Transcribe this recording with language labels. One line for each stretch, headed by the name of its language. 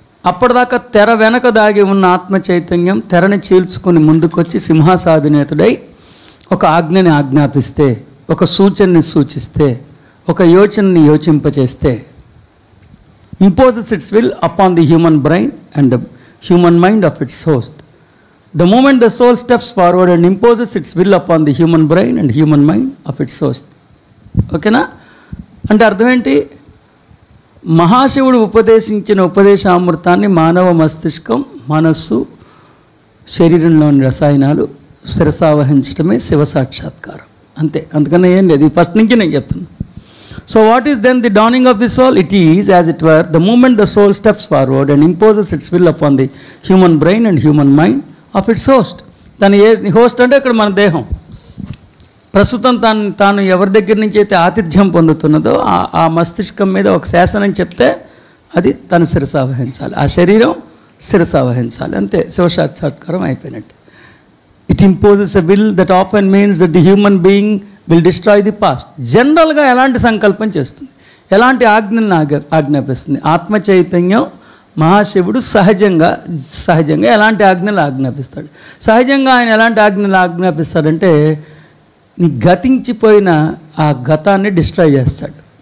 Telugu: అప్పటిదాకా తెర వెనక దాగి ఉన్న ఆత్మ చైతన్యం తెరని చీల్చుకొని ముందుకొచ్చి సింహాసాధినేతుడై ఒక ఆజ్ఞని ఆజ్ఞాపిస్తే, ఒక సూచనని సూచిస్తే, ఒక యోచనని యోచింపచేస్తే,
English: imposes its will upon the human brain and the human mind of its host. The moment the soul steps forward and imposes its will upon the human brain and human mind of its host.
Telugu: ఓకేనా? అంటే అర్థం ఏంటి? మహాశివుడు ఉపదేశించిన ఉపదేశామృతాన్ని మానవ మస్తిష్కం, మనస్సు, శరీరంలోని రసాయనాలు శిరసావహించడమే శివ సాక్షాత్కారం. అంతే, అందుకనే ఏం లేదు. ఫస్ట్ నుంచి నేను చెప్తున్నాను.
English: So what is then the dawning of the soul? It is, as it were, the moment the soul steps forward and imposes its will upon the human brain and human mind of its host.
Telugu: తను host అంటే ఇక్కడ మన దేహం. ప్రస్తుతం తాను ఎవరి దగ్గర నుంచి అయితే ఆతిథ్యం పొందుతున్నదో ఆ మస్తిష్కం మీద ఒక శాసనం చెప్తే అది తను శిరసావహించాలి, ఆ శరీరం శిరసావహించాలి. అంతే, శివసాక్షాత్కారం అయిపోయినట్టు.
English: It imposes a will that often means that the human being will destroy the past.
Telugu: జనరల్గా ఎలాంటి సంకల్పం చేస్తుంది, ఎలాంటి ఆజ్ఞలను ఆజ్ఞాపిస్తుంది? ఆత్మ చైతన్యం మహాశివుడు సహజంగా ఎలాంటి ఆజ్ఞలు ఆజ్ఞాపిస్తాడు? సహజంగా ఆయన ఎలాంటి ఆజ్ఞలు ఆజ్ఞాపిస్తాడంటే నీ గతించిపోయిన ఆ గతాన్ని డిస్ట్రాయ్ చేస్తాడు.